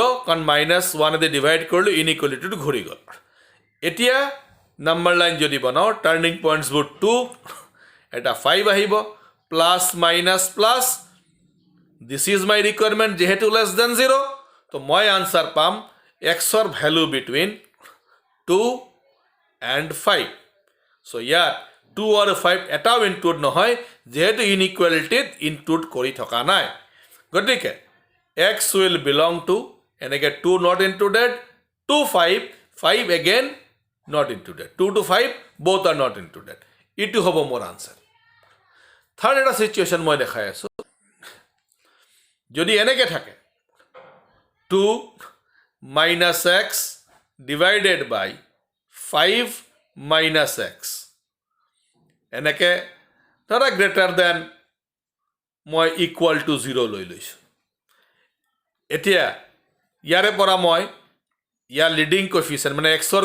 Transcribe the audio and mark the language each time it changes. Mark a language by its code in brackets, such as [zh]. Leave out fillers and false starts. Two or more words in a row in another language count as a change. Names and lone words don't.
[as] কাৰণ -1 ডিভাইড কৰিলোঁ, ইনইকুৱেলিটিটো ঘূৰি গ'ল। এতিয়া [en] number line [as] যদি বনাওঁ, [en] turning pointsবোৰ [as] 2, এটা 5 আহিব, [en] plus minus plus, this is my requirement, [as] যিহেতু [en] less than 0, [as] তো মই আনচাৰ পাম এক্সৰ ভেলু বিটুইন 2 and 5। চ' ইয়াত 2 আৰু 5 এটাও ইনক্লুড নহয়, যিহেতু ইনইকুৱেলিটিত ইনক্লুড কৰি থকা নাই। [en] গতিকে x will belong to এনেকৈ 2 not included, 2 5 again not included, 2 to 5 both are not included। [as] এইটো হ'ব মোৰ আনচাৰ। থাৰ্ড এটা সিচুৱেশ্যন মই দেখাই আছোঁ যদি এনেকৈ থাকে [en] 2 minus x divided by 5 minus x [as] এনেকৈ ধৰা [en] greater than [as] মই [en] equal to 0 [as] লৈ লৈছোঁ এতিয়া ইয়াৰে পৰা মই ইয়াৰ [en] leading coefficient [as] মানে এক্সৰ